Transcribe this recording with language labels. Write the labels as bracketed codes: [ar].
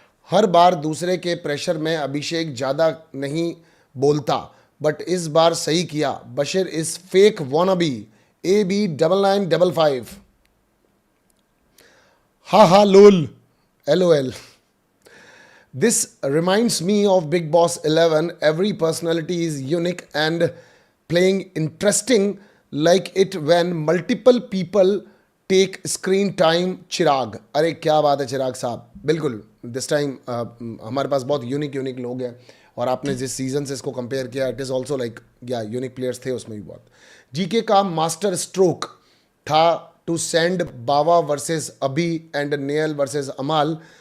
[hi] हर बार दूसरे के प्रेशर में अभिषेक ज़्यादा नहीं बोलता, बट इस बार सही किया। [en] Bashir is fake wannabe, AB9955। हा हा lol, LOL। This reminds me of Big Boss 11. Every personality is unique and playing interesting like it when multiple people take screen time. [hi] चिराग, अरे क्या बात है चिराग साहब, [en] बिल्कुल this time [hi] हमारे पास बहुत यूनिक लोग हैं, और आपने जिस सीजन से इसको कंपेयर किया, [en] it is also like [hi] या यूनिक प्लेयर्स थे उसमें भी बहुत। [en] GK [hi] का मास्टर स्ट्रोक था [en] To send Bawa versus Abhi and Nehal versus Amaal.